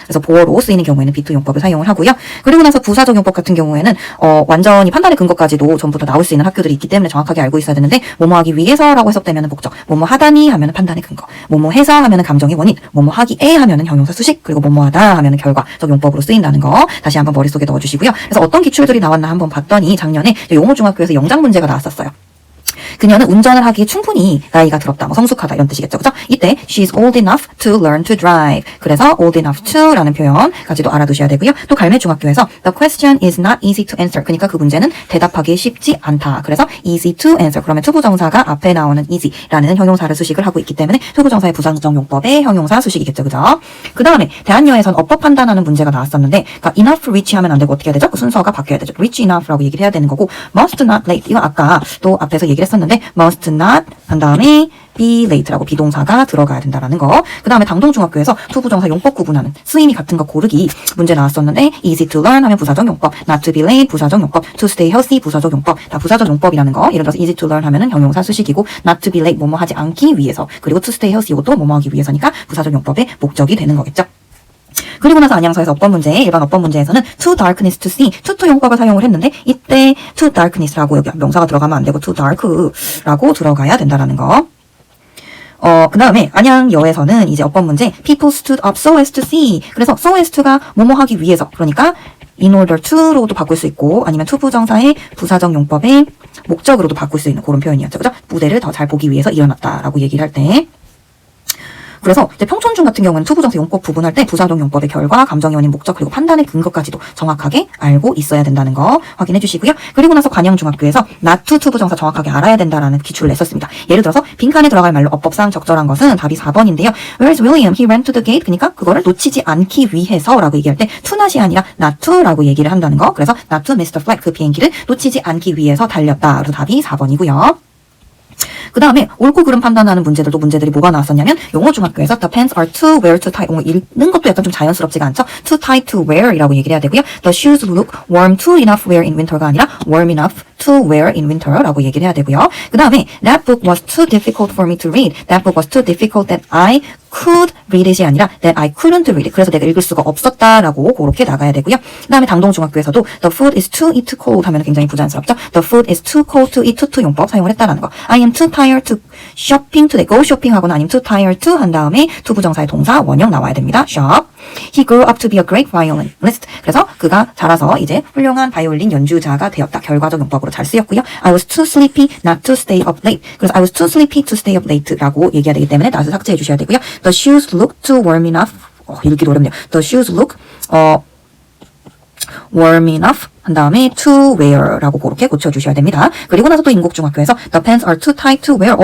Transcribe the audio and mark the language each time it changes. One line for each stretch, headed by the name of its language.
Korean: 그래서 보어로 쓰이는 경우에는 비투 용법을 사용을 하고요. 그리고 나서 부사적 용법 같은 경우에는 완전히 판단의 근거까지도 전부 다 나올 수 있는 학교들이 있기 때문에 정확하게 알고 있어야 되는데, 뭐뭐 하기 위해서라고 해석되면 목적, 뭐뭐 하다니 하면 판단의 근거, 뭐뭐 해서 하면 감정의 원인, 뭐뭐 하기에 하면 형용사 수식, 그리고 뭐뭐 하다 하면 결과적 용법으로 쓰인다는 거 다시 한번 머릿속에 넣어주시고요. 그래서 어떤 기출들이 나왔나 한번 봤더니 작년에 용어중학교에서 영작 문제가 나왔었어요. 그녀는 운전을 하기에 충분히 나이가 들었다, 뭐 성숙하다 이런 뜻이겠죠. 그죠? 이때
English: she's old enough to learn to drive.
Korean: 그래서 old enough to라는 표현까지도 알아두셔야 되고요. 또 갈매 중학교에서
English: the question is not easy to answer.
Korean: 그러니까 그 문제는 대답하기 쉽지 않다. 그래서
English: easy to answer.
Korean: 그러면 투부정사가 앞에 나오는 easy라는 형용사를 수식을 하고 있기 때문에 투부정사의 부사적 용법의 형용사 수식이겠죠. 그죠? 그 다음에 대한여에선 어법 판단하는 문제가 나왔었는데 그러니까 enough reach 하면 안 되고 어떻게 해야 되죠? 그 순서가 바뀌어야 되죠. reach enough라고 얘기를 해야 되는 거고 must not late. 이거 아까 또 앞에서 얘기를 했었는데 must not 한 다음에 be late라고 비동사가 들어가야 된다라는 거. 그 다음에 당동중학교에서 투부정사 용법 구분하는 쓰임이 같은 거 고르기 문제 나왔었는데 easy to learn 하면 부사적 용법, not to be late 부사적 용법, to stay healthy 부사적 용법, 다 부사적 용법이라는 거. 예를 들어서 easy to learn 하면은 형용사 수식이고 not to be late 뭐뭐 하지 않기 위해서, 그리고 to stay healthy 이것도 뭐뭐 하기 위해서니까 부사적 용법의 목적이 되는 거겠죠. 그리고 나서 안양서에서 어법 문제, 일반 어법 문제에서는 to darkness to see, to 용법을 사용을 했는데 이때 to darkness라고 여기 명사가 들어가면 안 되고 to dark라고 들어가야 된다라는 거. 그 다음에 안양여에서는 이제 어법 문제
English: people stood up so as to see.
Korean: 그래서 so as to가 뭐뭐 하기 위해서, 그러니까 in order to로도 바꿀 수 있고 아니면 to 부정사의 부사적 용법의 목적으로도 바꿀 수 있는 그런 표현이었죠. 그죠? 무대를 더 잘 보기 위해서 일어났다라고 얘기를 할 때. 그래서 이제 평촌중 같은 경우는 투부정사 용법 부분할 때 부사적 용법의 결과, 감정 원인, 목적, 그리고 판단의 근거까지도 정확하게 알고 있어야 된다는 거 확인해 주시고요. 그리고 나서 관영중학교에서 not to 투부정사 정확하게 알아야 된다라는 기출을 냈었습니다. 예를 들어서 빈칸에 들어갈 말로 어법상 적절한 것은 답이 4번인데요.
English: Where's William? He ran to the gate.
Korean: 그러니까 그거를 놓치지 않기 위해서라고 얘기할 때 to not이 아니라 not to라고 얘기를 한다는 거.
English: 그래서 not to miss the flight.
Korean: 그 비행기를 놓치지 않기 위해서 달렸다. 그래서 답이 4번이고요. 그 다음에 옳고 그름 판단하는 문제들이 뭐가 나왔었냐면 영어중학교에서
English: the pants are too wear too tight.
Korean: 읽는 것도 약간 좀 자연스럽지가 않죠. too tight to wear 이라고 얘기를 해야 되고요.
English: the shoes look warm to enough wear in winter가 아니라 warm enough to wear in winter라고
Korean: 얘기를 해야 되고요.
English: 그 다음에 that book was too difficult for me to read. that book was too difficult that I could read it이 아니라 that I couldn't read it.
Korean: 그래서 내가 읽을 수가 없었다라고 그렇게 나가야 되고요. 그 다음에 당동중학교에서도
English: the food is too eat cold
Korean: 하면 굉장히 부자연스럽죠.
English: the food is too cold to eat to 용법
Korean: 사용을 했다라는 거.
English: I am too tired to shopping today.
Korean: go shopping 하거나 아니면 too tired to 한 다음에 to 부정사의 동사 원형 나와야 됩니다.
English: shop. He grew up to be a great violinist.
Korean: 그래서 그가 자라서 이제 훌륭한 바이올린 연주자가 되었다. 결과적 용법으로 잘 쓰였고요.
English: I was too sleepy not to stay up late. 그래서 I was too sleepy to stay up late라고
Korean: 얘기해야 되기 때문에 not을 삭제해 주셔야 되고요.
English: The shoes look too warm enough.
Korean: 읽기도 어렵네요.
English: The shoes look warm enough 한 다음에 to wear라고
Korean: 그렇게 고쳐주셔야 됩니다. 그리고 나서 또 인국중학교에서
English: the pants are too tight to wear.